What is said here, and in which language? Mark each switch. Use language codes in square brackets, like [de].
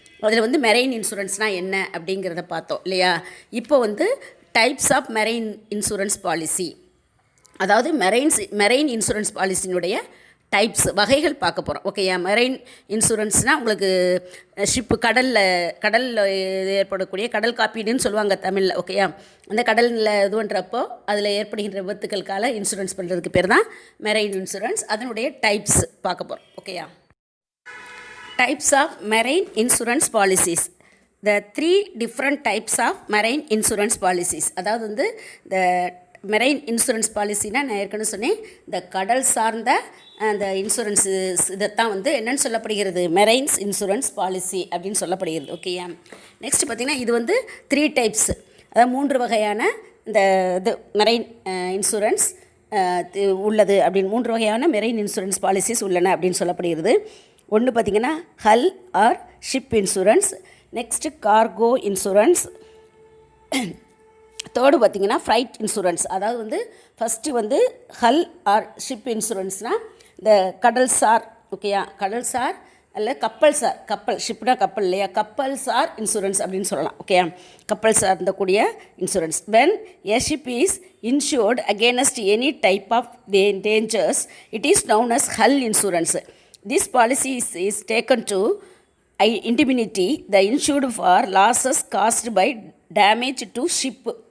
[ta] அதில் வந்து மெரெயின் இன்சூரன்ஸ்னால் என்ன அப்படிங்கிறத பார்த்தோம் இல்லையா? இப்போ வந்து டைப்ஸ் ஆஃப் மெரெயின் இன்சூரன்ஸ் பாலிசி, அதாவது மெரெயின் இன்சூரன்ஸ் பாலிசியினுடைய டைப்ஸ், வகைகள் பார்க்க போகிறோம். ஓகேயா? மெரெயின் இன்சூரன்ஸ்னால் உங்களுக்கு ஷிப்பு கடலில் ஏற்படக்கூடிய கடல் காப்பீடுன்னு சொல்லுவாங்க தமிழில். ஓகேயா? அந்த கடலில் இது பண்ணுறப்போ அதில் ஏற்படுகின்ற விபத்துக்களுக்காக இன்சூரன்ஸ் பண்ணுறதுக்கு பேர் தான் மெரெயின் இன்சூரன்ஸ். அதனுடைய டைப்ஸ் பார்க்க போகிறோம். ஓகேயா? [en] Types of marine insurance policies. The 3 different types of marine insurance policies. [ta] அதாவது வந்து இந்த மெரெயின் இன்சூரன்ஸ் பாலிசினா நான் ஏற்கனவே சொன்னேன், இந்த கடல் சார்ந்த அந்த இன்சூரன்ஸ் இதைத்தான் வந்து என்னென்னு சொல்லப்படுகிறது, மெரெயின்ஸ் இன்சூரன்ஸ் பாலிசி அப்படின்னு சொல்லப்படுகிறது. ஓகேயா? நெக்ஸ்ட் பார்த்திங்கன்னா இது வந்து 3 டைப்ஸ், அதாவது 3 வகையான இந்த இது மெரெயின் இன்சூரன்ஸ் உள்ளது அப்படின்னு 3 வகையான மெரெயின் இன்சூரன்ஸ் பாலிசிஸ் உள்ளன அப்படின்னு சொல்லப்படுகிறது. ஒன்று பார்த்திங்கன்னா ஹல் R ship insurance, next cargo insurance, third பார்த்திங்கன்னா ஃப்ரைட் இன்சூரன்ஸ். அதாவது வந்து ஃபஸ்ட்டு வந்து ஹல் ஆர் ஷிப் இன்சூரன்ஸ்னால் இந்த கடல்சார். ஓகேயா? கடல்சார் அல்ல கப்பல் ஷிப்னா கப்பல் இல்லையா? கப்பல் சார் இன்சூரன்ஸ் அப்படின்னு சொல்லலாம். ஓகேயா? கப்பல் சார்ந்தக்கூடிய insurance. [en] When a ship is insured against any type of dangers it is known as hull insurance. This policy is taken to indemnity the insured for losses caused by damage to ship.